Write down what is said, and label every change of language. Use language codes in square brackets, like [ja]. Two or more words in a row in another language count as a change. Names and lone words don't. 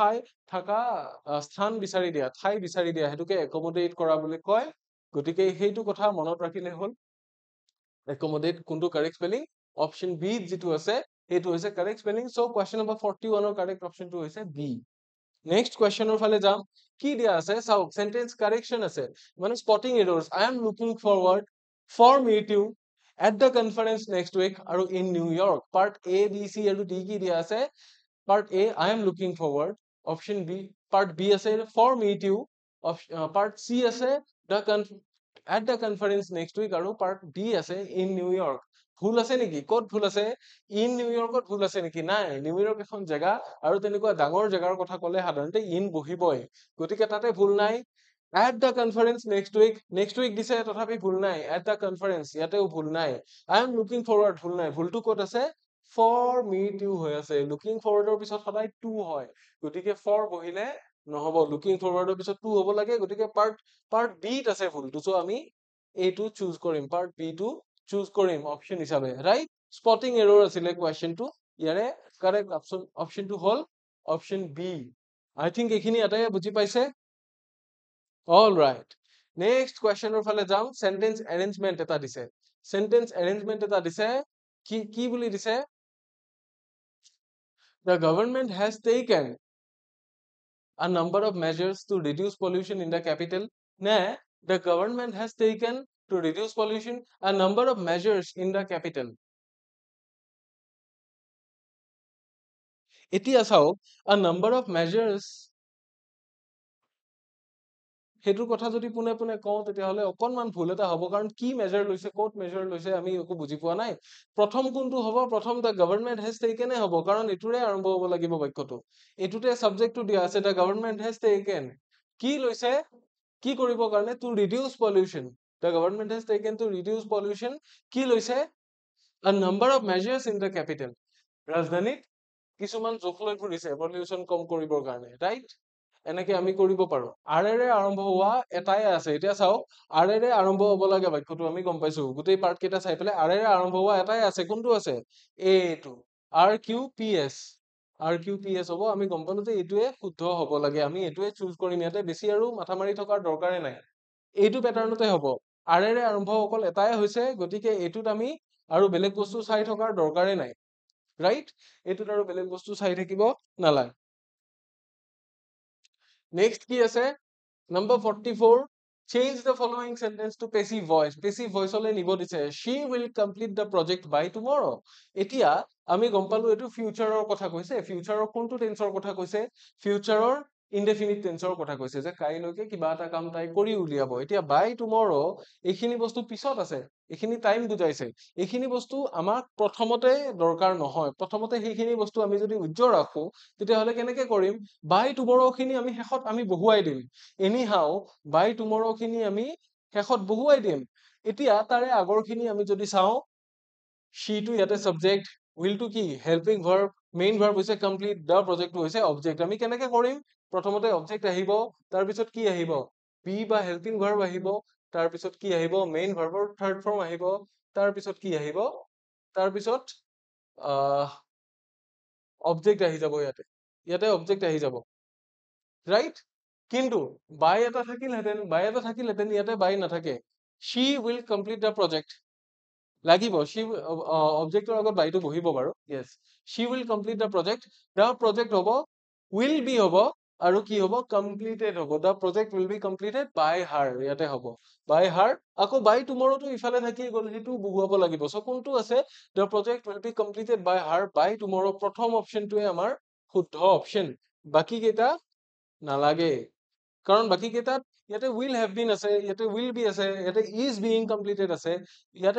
[as] স্থান বিচাৰি দিয়া ঠাই বিচাৰি দিয়া হেতুকে অ্যাকমোডেট কৰা বুলি কয় গতিকে সেইটো কথা মনত ৰাখিলে হ'ল অ্যাকমোডেট কোনটো [en] correct spelling option B [as] যেটো আছে সেইটো হৈছে [en] correct spelling so question number 41 [as] ৰ [en] correct optionটো [as] হৈছে বি [en] next questionৰ [as] ফালে যাম কি দিয়া আছে চাওক [en] sentence correction [as] আছে মানে [en] spotting errors I am looking forward for meet you at the conference next week [as] আৰু [en] in New York part A B C [as] আৰু D কি দিয়া আছে [en] part A I am looking forward option B part B [as] আছে [en] for meet you part C [as] আছে [en] at the conference next week [as] আৰু [en] part D [as] আছে [en] in New York [as] ভুল আছে নেকি ক'ত ভুল আছে [en] in New Yorkত [as] ভুল আছে নেকি নাই নিউয়ৰ্ক এখন জায়গা আৰু তেনেকুৱা ডাঙৰ জায়গাৰ কথা ক'লে সাধাৰণতে ইন বহিবই গতিকে তাতে ভুল নাই [en] at the conference next week [as] দিছে তথাপি ভুল নাই [en] at the conference [as] ইয়াতেও ভুল নাই [en] I am looking forward [as] ভুল নাই ভুলটো ক'ত আছে [en] for meet you [as] হৈ আছে [en] looking forward [as] ৰ পিছত সদায় to হয় গতিকে for বহিলে নহব [en] looking forward [as] ৰ পিছত to হ'ব লাগে গতিকে [en] part B [as] ত আছে ভুলটো সো আমি এইটো চুজ কৰিম [en] part B [as] টো চুজ কৰিম অপশন হিচাপে [en] right spotting error [as] আছিলে কোৱেশ্চনটো ইয়াৰে [en] correct optionটো [as] হ'ল [en] option B I think [as] এইখিনি এটাই বুজি পাইছে [en] all right next questionৰ [as] ফালে যাম [en] sentence arrangement [as] এটা দিছে [en] sentence arrangement [as] এটা দিছে কি বুলি দিছে [en] the government has taken a number of measures to reduce pollution in the capital [as] নে [en] the government has taken to reduce pollution a number of measures in the capital [as] এতিয়া চাওক [en] a number of measures [as] হেতুৰ কথা যদি পুনে কওঁ তেতিয়াহলে অকনমান ভুল এটা হ'ব কাৰণ কি মেজাৰ লৈছে ক'ত মেজাৰ লৈছে আমি একো বুজি পোৱা নাই প্ৰথম কোনটো হ'ব প্ৰথম [en] the government has taken [as] হ'ব কাৰণ এটোৰে আৰম্ভ হ'ব লাগিব বাক্যটো এটোতে সাবজেক্টটো দিয়া আছে [en] the government has taken [as] কি লৈছে কি কৰিব কাৰণে [en] to reduce pollution the government has taken to reduce pollution [as] কি লৈছে [en] a number of measures in the capital [as] ৰাজধানীত কিছুমান জোখ লৈ ফুৰিছে পলিউশন কম কৰিবৰ কাৰণে ৰাইট এনেকে আমি কৰিব পাৰো আৰেৰে আৰম্ভ হোৱা এটাই আছে এতিয়া চাও আৰেৰে আৰম্ভ হ'ব লাগে বাক্যটো আমি গম পাইছো গোটেই পাৰ্ট কেইটা চাই পেলাই আৰেৰে আৰম্ভ হোৱা এটাই আছে কোনটো আছে এটো আৰ কিউ পি এছ হ'ব আমি গম পালো যে এটোৱে শুদ্ধ হ'ব লাগে আমি এটোৱে চুজ কৰিম ইয়াতে বেছি আৰু মাথা মাৰি থকাৰ দৰকাৰে নাই এইটো প্যাটাৰ্নতে হ'ব আৰেৰে আৰম্ভ অকল এটাই হৈছে গতিকে এটোত আমি আৰু বেলেগ বস্তু চাই থকাৰ দৰকাৰে নাই ৰাইট এটোত আৰু বেলেগ বস্তু চাই থাকিব নালাগে Next কি আছে [en] number 44 change the following sentence to passive voice [as] হলে নিব দিছে [en] she will complete the project by tomorrow [as] এতিয়া আমি গম পালো এটো ফিউচাৰৰ কথা কৈছে ফিউচাৰৰ কোনটো টেন্সৰ কথা কৈছে ফিউচাৰৰ [en] indefinite tenseৰ [as] কথা কৈছে যে কাইলৈকে কিবা এটা কাম তাই কৰি উলিয়াব এতিয়া [en] by tomorrow [as] এইখিনি বস্তু পিছত আছে এইখিনি টাইম বুজাইছে এইখিনি বস্তু আমাক প্ৰথমতে দৰকাৰ নহয় প্ৰথমতে সেইখিনি বস্তু আমি যদি উজ্জ্বল ৰাখো তেতিয়াহ'লে কেনেকে কৰিম [en] by tomorrow [as] খিনি আমি শেষত আমি বহুৱাই দিম এনিহাও [en] by tomorrow [as] খিনি আমি শেষত বহুৱাই দিম এতিয়া তাৰে আগৰখিনি আমি যদি চাওঁ she to ইয়াতে subject will to কি [en] helping verb main verb [as] হৈছে [en] complete the project [as] হৈছে object আমি কেনেকে কৰিম প্ৰথমতে object আহিব তাৰ পিছত কি আহিব be বা [en] helping verb [as] আহিব তাৰ পিছত কি আহিব [en] main verb [as] ৰ third form আহিব তাৰ পিছত কি আহিব তাৰ পিছত object আহি যাব ইয়াতে object আহি যাব right কিন্তু by এটা থাকিলহেঁতেন ইয়াতে by নাথাকে [en] she will complete the project [as] লাগিব she objector আগত বাইটো বহিব বাৰু [en] yes she will complete the project [as] হ'ব [en] will be [as] হ'ব আৰু কি হ'ব completed হ'ব [en] the project will be completed by her [as] ইয়াতে হ'ব [en] by her [as] আকৌ [en] by tomorrow [as] টো ইফালে থাকি গ'ল সেইটো বহুৱাব লাগিব সো কোনটো আছে [en] the project will be completed by her by tomorrow [as] প্ৰথম অপচনটোৱে আমাৰ শুদ্ধ অপচন বাকি কেইটা নালাগে কাৰণ বাকি কেইটাত ইয়াতে [en] will have been [as] আছে ইয়াতে [en] will be [as] আছে ইয়াতে [en] is being completed [as] আছে ইয়াতে